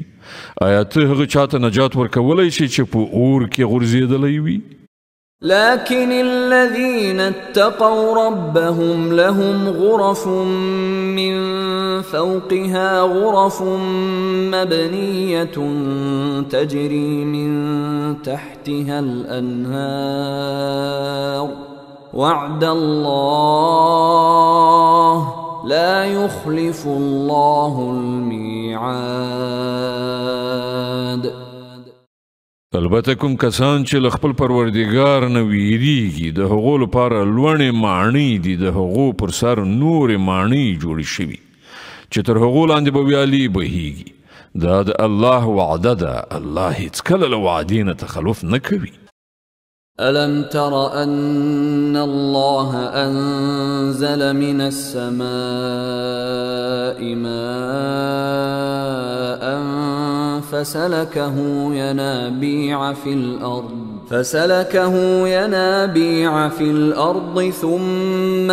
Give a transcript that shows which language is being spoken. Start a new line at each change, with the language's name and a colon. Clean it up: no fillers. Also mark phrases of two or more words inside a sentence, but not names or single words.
Pashto: آیا ته هغه چاته نجات ورکولی شي چې په اور کې غورځېدلی وي؟
Arabic: لكن الذين اتقوا ربهم لهم غرف من فوقها غرف مبنية تجري من تحتها الأنهار وعد الله لا يخلف الله الميعاد.
Pashto: البته کوم کسان چې له خپل پروردګار نه ویریږي د هغو لپاره لوړې ماڼۍ دي، د هغو پر سر نورې ماڼۍ جوړې شوي چې تر هغو لاندې به ویالې بهیږي. دا د الله وعده ده، الله هیڅکله له وعدې نه تخلف نه کوي.
Arabic: ألم تر أن الله أنزل من السماء ماء فسلكه ينابيع في الأرض ثم